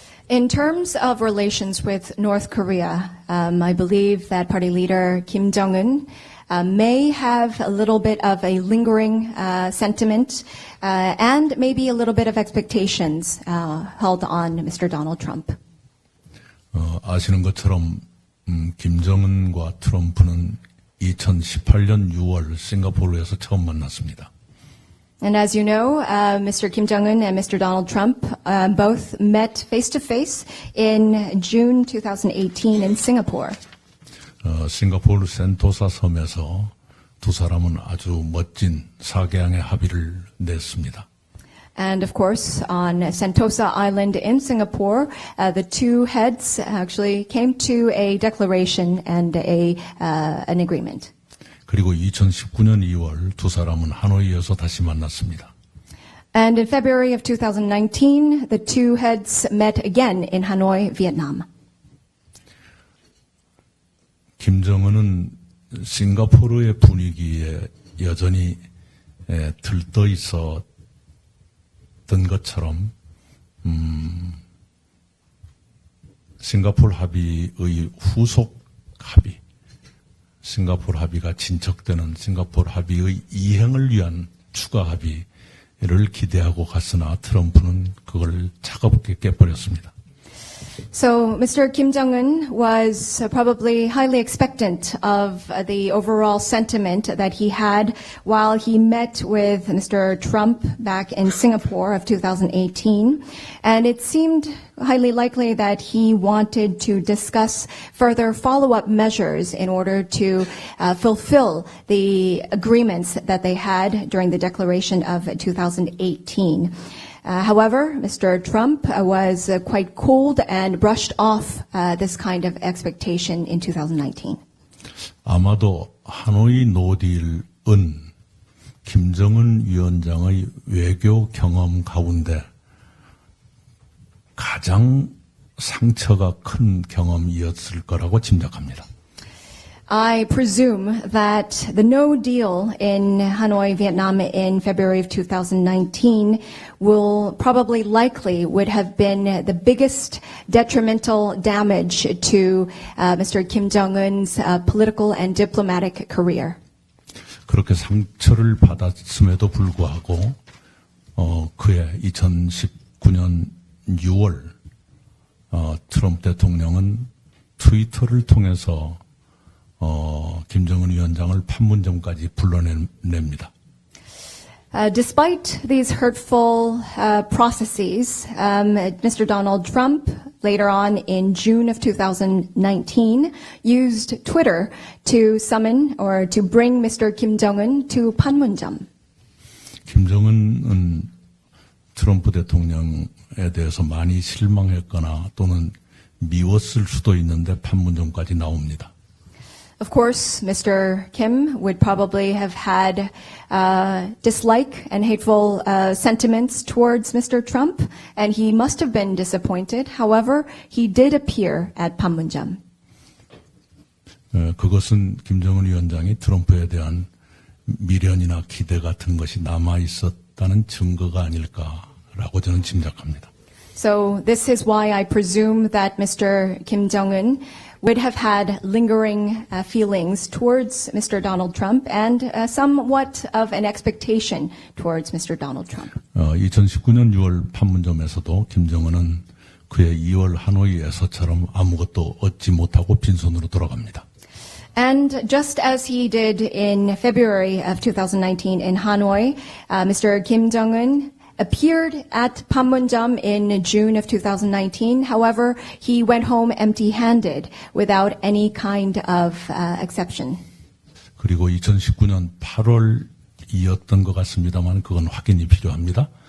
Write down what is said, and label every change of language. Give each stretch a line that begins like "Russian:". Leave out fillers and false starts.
English: In terms of relations with North Korea, I believe that party leader Kim Jong-un may have a little bit of a lingering sentiment and maybe a little bit of expectations held on Mr. Donald Trump.
Korean: 아시는 것처럼 김정은과 트럼프는 2018년 6월 싱가포르에서 처음 만났습니다.
English: And as you know, Mr. Kim Jong-un and Mr. Donald Trump both met face-to-face in June 2018 in Singapore.
Korean: 싱가포르 센토사 섬에서 두 사람은 아주 멋진 사개항의 합의를 냈습니다.
English: And of course, on Sentosa Island in Singapore, the two heads actually came to a declaration and an agreement.
Korean: 그리고 2019년 2월 두 사람은 하노이에서 다시 만났습니다.
English: And in February of 2019, the two heads met again in Hanoi, Vietnam.
Korean: 김정은은 싱가포르의 분위기에 여전히 들떠 있었던 것처럼 싱가포르 합의의 후속 합의, 싱가포르 합의가 진척되는 싱가포르 합의의 이행을 위한 추가 합의를 기대하고 갔으나 트럼프는 그걸 차갑게 깨버렸습니다.
English: So Mr. Kim Jong-un was probably highly expectant of the overall sentiment that he had while he met with Mr. Trump back in Singapore of 2018. And it seemed highly likely that he wanted to discuss further follow-up measures in order to fulfill the agreements that they had during the declaration of 2018. However, Mr. Trump was quite cold and brushed off this kind of expectation in 2019.
Korean: 아마도 하노이 노딜은 김정은 위원장의 외교 경험 가운데 가장 상처가 큰 경험이었을 거라고 짐작합니다.
English: I presume that the no deal in Hanoi, Vietnam in February of 2019 will probably likely would have been the biggest detrimental damage to Mr. Kim Jong-un's political and diplomatic career.
Korean: 그렇게 상처를 받았음에도 불구하고 그해 2019년 6월 트럼프 대통령은 트위터를 통해서 김정은 위원장을 판문점까지 불러냅니다.
English: Despite these hurtful processes, Mr. Donald Trump, later on in June of 2019, used Twitter to summon or to bring Mr. Kim Jong-un to Panmunjom.
Korean: 김정은은 트럼프 대통령에 대해서 많이 실망했거나 또는 미웠을 수도 있는데 판문점까지 나옵니다.
English: Of course, Mr. Kim would probably have had dislike and hateful sentiments towards Mr. Trump, and he must have been disappointed. However, he did appear at Panmunjom.
Korean: 그것은 김정은 위원장이 트럼프에 대한 미련이나 기대 같은 것이 남아 있었다는 증거가 아닐까라고 저는 짐작합니다.
English: So this is why I presume that Mr. Kim Jong-un would have had lingering feelings towards Mr. Donald Trump and somewhat of an expectation towards Mr. Donald Trump.
Korean: 2019년 6월 판문점에서도 김정은은 그해 2월 하노이에서처럼 아무것도 얻지 못하고 빈손으로 돌아갑니다.
English: And just as he did in February of 2019 in Hanoi, Mr. Kim Jong-un appeared at Panmunjom in June of 2019. However, he went home empty-handed without any kind of exception.
Korean: 그리고 2019년 8월이었던 것 같습니다만 그건 확인이 필요합니다.